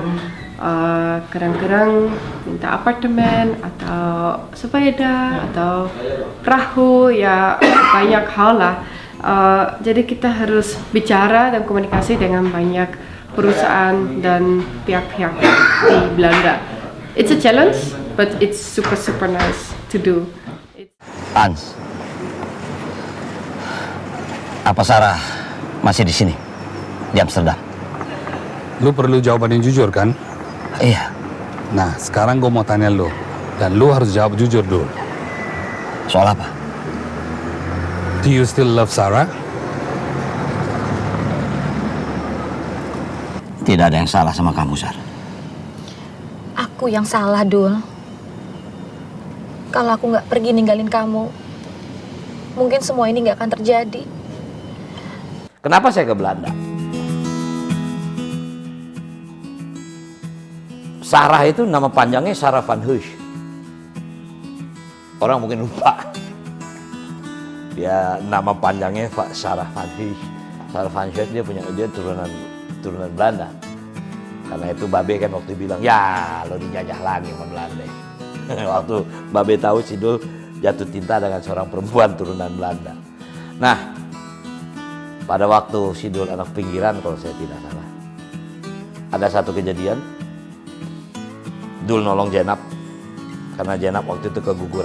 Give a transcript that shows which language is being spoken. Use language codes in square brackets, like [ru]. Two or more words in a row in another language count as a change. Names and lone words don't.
[id] Kadang-kadang minta apartemen atau sepeda atau perahu, ya banyak hal lah. Jadi kita harus bicara dan komunikasi dengan banyak perusahaan dan pihak-pihak di Belanda. [en] It's a challenge, but it's super nice to do. [id] Hans, apa Sarah masih di sini, di Amsterdam? Lu perlu jawaban yang jujur kan? Iya. Nah, sekarang gue mau tanya lu, dan lu harus jawab jujur dulu. Soal apa? [en] Do you still love Sarah? [id] Tidak ada yang salah sama kamu, Sarah. Aku yang salah, Dul. Kalau aku nggak pergi ninggalin kamu, mungkin semua ini nggak akan terjadi. Kenapa saya ke Belanda? Sarah itu nama panjangnya Sarah van Huys. Orang mungkin lupa. Ya, nama panjangnya Sarah van Huys. Sarah van Huys dia turunan Belanda. Karena itu Babe kan waktu bilang, ya lo dijajah lagi sama Belanda. Waktu Babe tahu si Dul jatuh cinta dengan seorang perempuan turunan Belanda. Nah, pada waktu si Dul anak pinggiran kalau saya tidak salah, ada satu kejadian, Dul nolong Jenab karena Jenab waktu itu keguguran.